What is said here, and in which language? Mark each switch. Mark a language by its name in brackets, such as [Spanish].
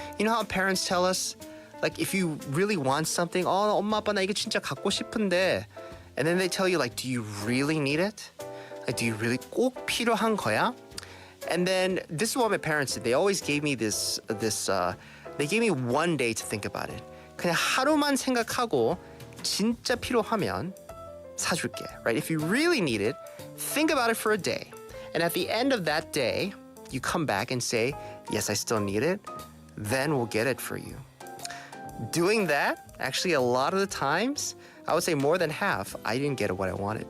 [English] You know how parents tell us, like, if you really want something, [Korean] 엄마 아빠 나 이거 진짜 갖고 싶은데, [English] and then they tell you, like, do you really need it? Like, do you really [Korean] 꼭 필요한 거야? [English] And then this is what my parents did. They always gave me they gave me one day to think about it. [Korean] 그냥 하루만 생각하고 진짜 필요하면 사줄게, right? [English] If you really need it, think about it for a day. And at the end of that day, you come back and say, yes, I still need it, then we'll get it for you. Doing that, actually a lot of the times, I would say more than half, I didn't get what I wanted.